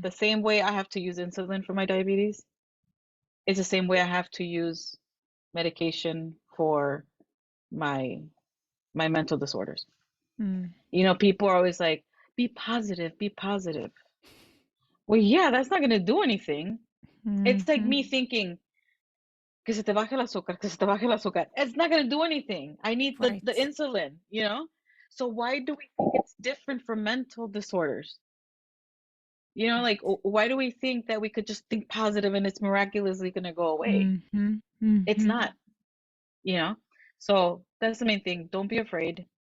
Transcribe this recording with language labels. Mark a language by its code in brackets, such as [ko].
[en] the same way I have to use insulin for my diabetes, is the same way I have to use medication for my mental disorders. Mm. You know, people are always like, be positive, be positive. Well, yeah, that's not going to do anything. It's like Mhm. me thinking, [es] que se te baje el azúcar, que se te baje el azúcar. [en] It's not going to do anything. I need the Right. insulin, you know? So why do we think it's different from mental disorders? You know, like, why do we think that we could just think positive and it's miraculously going to go away? Mhm. It's Mhm. not, you know? So that's the main thing. Don't be afraid.